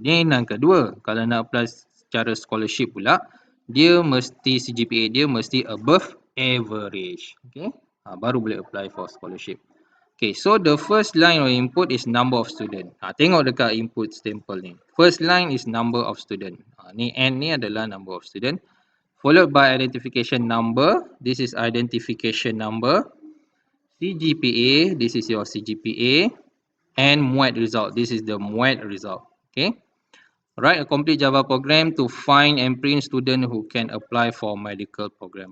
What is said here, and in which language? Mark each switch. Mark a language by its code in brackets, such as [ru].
[ms] Ni yang kedua. Kalau nak apply secara scholarship pula, dia mesti CGPA dia mesti [en] above average. [ms] Okay? Baru boleh [en] apply for scholarship. Okay, so the first line of input is number of student. [ms] Tengok dekat input stempel ni. [en] First line is number of student. [ms] Ni N ni adalah [en] number of student. Followed by identification number. This is identification number. CGPA, this is your CGPA. And MUET result. This is the MUET result. Okay. Write a complete Java program to find and print student who can apply for medical program.